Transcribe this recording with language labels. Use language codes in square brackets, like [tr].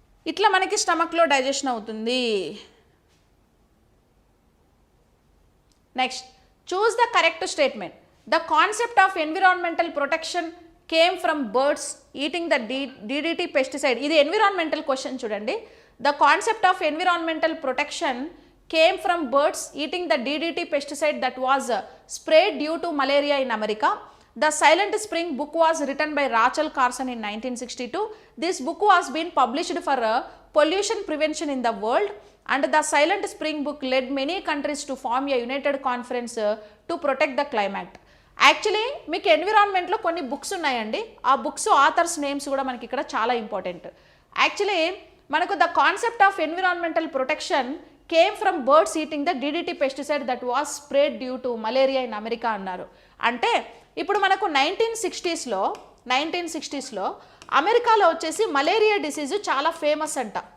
[te] ఇట్లా మనకి స్టమక్లో డైజెషన్ అవుతుంది. [en] Next, choose the correct statement. The concept of environmental protection came from birds eating the DDT pesticide. [te] ఇది environmental question చూడండి. [en] The concept of environmental protection came from birds eating the DDT pesticide that was sprayed due to malaria in America. The Silent Spring book was written by Rachel Carson in 1962. This book was been published for pollution prevention in the world, and the Silent Spring book led many countries to form a united conference to protect the climate. [te] Actually మీకు ఎన్విరాన్మెంట్లో కొన్ని books ఉన్నాయండి, ఆ books authors names కూడా మనకి ఇక్కడ చాలా important. Actually మనకు [en] The concept of environmental protection came from birds eating the DDT pesticide that was sprayed due to malaria in America అన్నారు. [te] అంటే ఇప్పుడు మనకు 1960స్లో అమెరికాలో వచ్చేసి మలేరియా డిసీజ్ చాలా ఫేమస్ అంట.